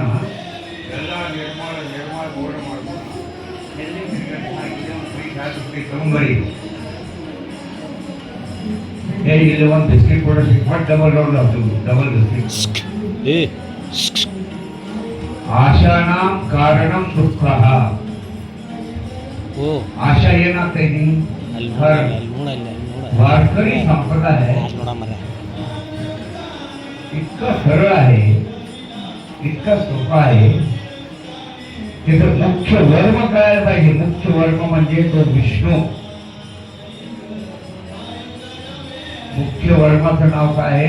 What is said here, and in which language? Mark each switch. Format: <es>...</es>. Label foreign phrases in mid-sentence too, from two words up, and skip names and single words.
<kn>ಎಲ್ಲ ನಿರ್ಮಲ ಬೋರ್ಡ್ ಮಾಡ್ಕೊಂಡು ತಗೊಂಬರಿ. ಇಲ್ಲಿ ಒಂದು ಬಿಸ್ಕಿಟ್ ಕೊಡೋದು</kn> <en>double round</en> <kn>ಆಗ್ತದೆ.</kn> <en>double biscuit.</en> <sa>ಆಶಾನಾಂ ಕಾರಣಂ ದುಃಖ.</sa> <kn>ಆಶಾ ಏನಾಗ್ತೈತಿ?</kn> <mr>वारकरी संप्रदाय इतका सरळ आहे, इतका सोपा आहे. त्याचं मुख्य वर्म कळायला पाहिजे. मुख्य वर्म म्हणजे तो विष्णू. मुख्य वर्माचं नाव काय आहे?</mr>